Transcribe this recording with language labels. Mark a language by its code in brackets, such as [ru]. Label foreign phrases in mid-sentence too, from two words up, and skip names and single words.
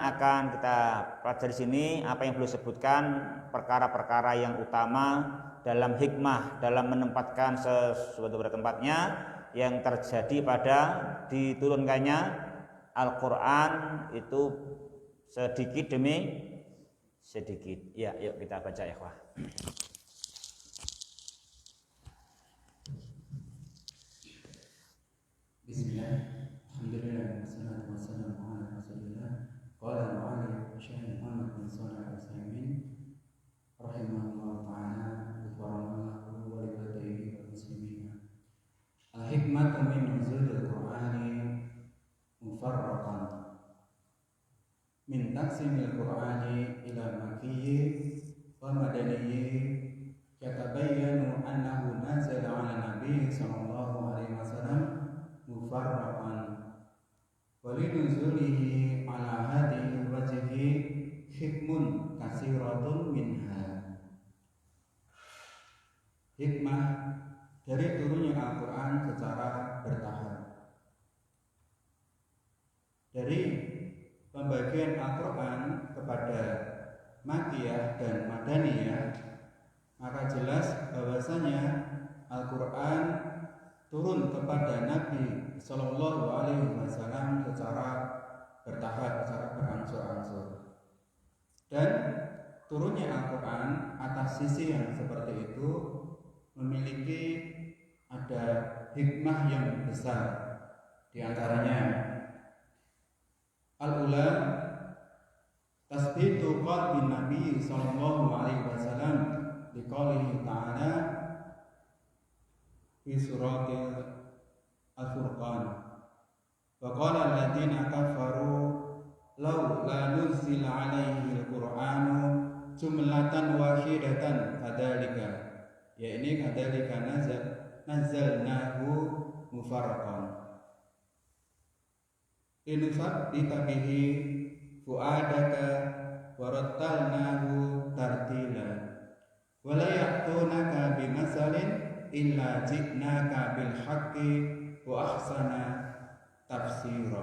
[id] Akan kita pelajari sini apa yang beliau sebutkan, perkara-perkara yang utama dalam hikmah dalam menempatkan sesuatu pada tempatnya yang terjadi pada diturunkannya Al-Quran itu sedikit demi sedikit. Ya, yuk kita baca ya, ikhwah. [ar] بسم الله، الحمد لله، والصلاة والسلام على رسول الله. قال المؤلف الشيخ محمد بن صالح العثيمين رحمه الله تعالى ورحمه الله ولوالديه والمسلمين. الحكمة من نزول القرآن مفرقا من تقسيم القرآن إلى مكي ومدني يتبين أنه نزل على النبي صلى الله عليه وسلم مفرقا ولنزوله على هذا الوجه حكم كثيرة منها. [id] Hikmah dari turunnya Al-Quran secara bertahap. Dari pembagian Al-Quran kepada Makkiyah dan Madaniyah, maka jelas bahwasanya Al-Quran turun kepada Nabi [ar] صلى الله عليه وسلم [id] secara bertahap, secara berangsur-angsur. Dan turunnya Al-Quran atas sisi yang seperti itu memiliki ada hikmah yang besar. Di antaranya [ar] الأولى تثبيت قلب النبي صلى الله عليه وسلم لقوله تعالى في سورة الفرقان وقال الذين كفروا لولا نزل عليه القرآن جملة واحدة كذلك, [id] ya ini [ar] كذلك نزلناه مفرقا لنثبت به فؤادك ورتلناه ترتيلا ولا يأتونك بمثل إلا جئناك بالحق وأحسن تفسيرا.